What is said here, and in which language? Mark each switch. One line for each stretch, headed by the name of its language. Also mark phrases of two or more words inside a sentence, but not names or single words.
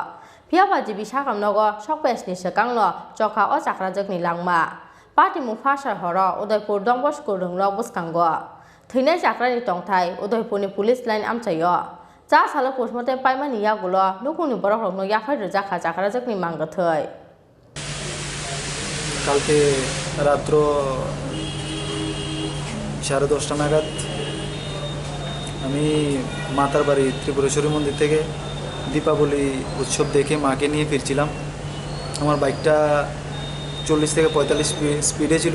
Kok Borok: Piaba Jibishakam Nogo, Shopes ni Shakanglo, Joka or Chakrajak ni Langma. Party Mufasha Hora, Udaypur Dombos Kurung Robus Kango. Thine Chakrani Tongtai, Udaypurni Police Line Amchayo. Zasala Postmortem Paimani Yagulo, Nukuni Borok no Yafar Jaka Chakrajak ni Mangatoi.
Bangla: কালকে রাত্র 10:30 নাগাদ আমি মাতার বাড়ি ত্রিপুরেশ্বরী মন্দির থেকে দীপাবলি উৎসব দেখে মাকে নিয়ে ফিরছিলাম। আমার বাইকটা 40 থেকে 45 স্পিডে ছিল।